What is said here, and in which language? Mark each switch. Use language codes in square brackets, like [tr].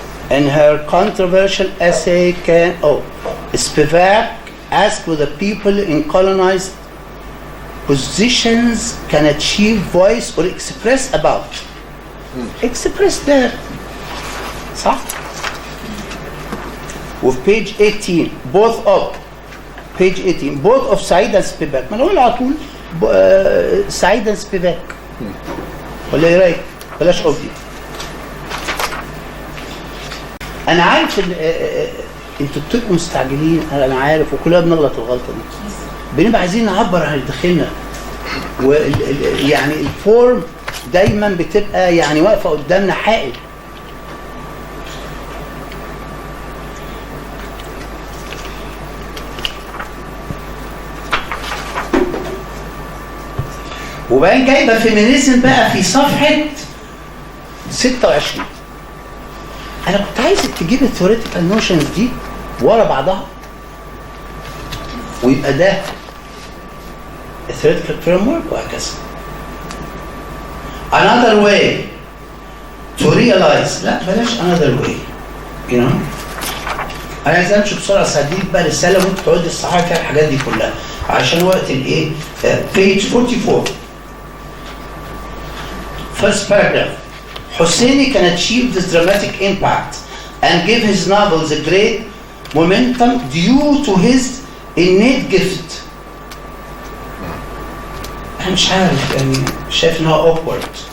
[en] In her controversial essay, Spivak asked whether people in colonized positions can achieve voice or express about. Express there. [ar] صح؟ وفي [en] page 18, page 18, both of Said and Spivak. [ar] ما نقول على طول سعيد and Spivak. ولا ايه رايك؟ بلاش قصدي. انا عارف ان انتوا بتبقوا مستعجلين، انا عارف وكلنا بنغلط الغلطه دي. بنبقى عايزين نعبر عن داخلنا يعني الفورم دايما بتبقى يعني واقفه قدامنا حائل. وبعدين جايبه فيمينيزم بقى في صفحه 26. انا كنت عايزك تجيب الثيوريتيكال نوشنز دي ورا بعضها ويبقى ده الثيوريتيكال فريم ورك وهكذا. [en] another way to realize، [ar] لا بلاش [en] another way، you know. [ar] انا عايز امشي بسرعه سهديك بقى رساله وانت تقعد الصحافه فيها الحاجات دي كلها عشان وقت الايه. [en] page 44 first paragraph. Hosseini can achieve this dramatic impact and give his novels a great momentum due to his innate gift. [ar] أنا مش عارف يعني شايف إن هو awkward.